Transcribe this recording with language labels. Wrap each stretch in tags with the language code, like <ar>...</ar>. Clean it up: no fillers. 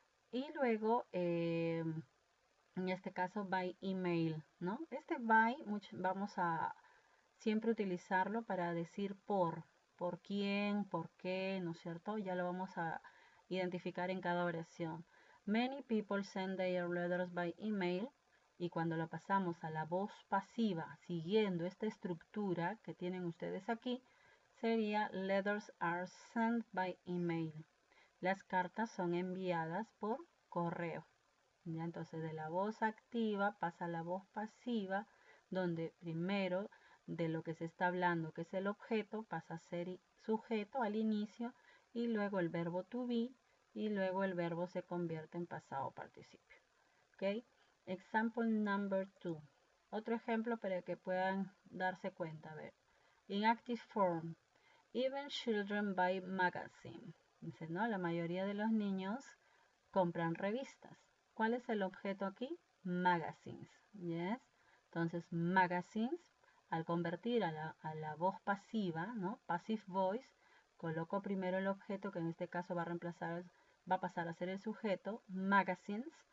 <es>Y luego, en este caso,</es> <en>by email,</en> <es>¿no? Este by vamos a siempre utilizarlo para decir por quién, por qué, ¿no es cierto? Ya lo vamos a identificar en cada oración.</es> <en>Many people send their letters by email.</en> <es>Y cuando lo pasamos a la voz pasiva, siguiendo esta estructura que tienen ustedes aquí, sería</es> <en>letters are sent by email.</en> <es>Las cartas son enviadas por correo. ¿Ya? Entonces, de la voz activa pasa a la voz pasiva, donde primero de lo que se está hablando, que es el objeto, pasa a ser sujeto al inicio, y luego el verbo to be, y luego el verbo se convierte en pasado participio. ¿Ok?</es> <en>Example number 2.</en> <es>Otro ejemplo para que puedan darse cuenta. A ver.</es> <en>In active form, even children buy magazine.</en> <es>Dice, ¿no? La mayoría de los niños compran revistas. ¿Cuál es el objeto aquí? Magazines.</es> <en>Yes.</en> <es>Entonces, magazines, al convertir a la voz pasiva, ¿no?, passive voice, coloco primero el objeto, que en este caso va a pasar a ser el sujeto, magazines.</es>